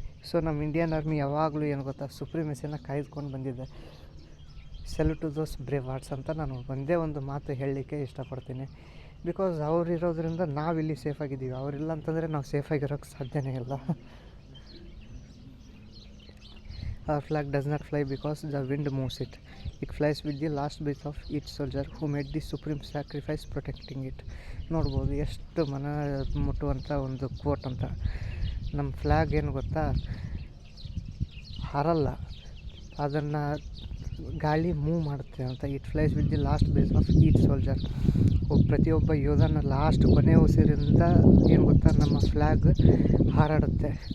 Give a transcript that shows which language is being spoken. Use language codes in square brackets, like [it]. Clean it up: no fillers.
[kn] So ನಮ್ಮ Indian army ಯಾವಾಗಲೂ ಏನು ಗೊತ್ತಾ, ಸುಪ್ರೀಮೆಸಿನ ಕಾಯ್ದುಕೊಂಡು ಬಂದಿದೆ. [en] salute to those brave hearts [kn] ಅಂತ ನಾನು ಒಂದೇ ಒಂದು ಮಾತು ಹೇಳಲಿಕ್ಕೆ ಇಷ್ಟಪಡ್ತೀನಿ. ಬಿಕಾಸ್ ಅವ್ರು ಇರೋದ್ರಿಂದ ನಾವಿಲ್ಲಿ ಸೇಫಾಗಿದ್ದೀವಿ. ಅವರಿಲ್ಲ ಅಂತಂದರೆ ನಾವು ಸೇಫಾಗಿರೋಕ್ಕೆ ಸಾಧ್ಯನೇ ಇಲ್ಲ. [en] Our flag does not fly because the wind moves it. It flies with the last breath of each soldier who made the supreme sacrifice protecting it. [kn] ನೋಡ್ಬೋದು ಎಷ್ಟು ಮನ ಮುಟ್ಟುವಂಥ ಒಂದು ಕೋಟ್ ಅಂತ. ನಮ್ಮ ಫ್ಲ್ಯಾಗ್ ಏನು ಗೊತ್ತಾ, ಹಾರಲ್ಲ, ಅದನ್ನು ಗಾಳಿ ಮೂವ್ ಮಾಡುತ್ತೆ ಅಂತ. [en] It flies with the last breath of each soldier. [kn] ಪ್ರತಿಯೊಬ್ಬ ಯೋಧನ ಲಾಸ್ಟ್ ಕೊನೆ ಉಸಿರಿಂದ ಏನು ಗೊತ್ತಾ, ನಮ್ಮ ಫ್ಲ್ಯಾಗ್ ಹಾರಾಡುತ್ತೆ.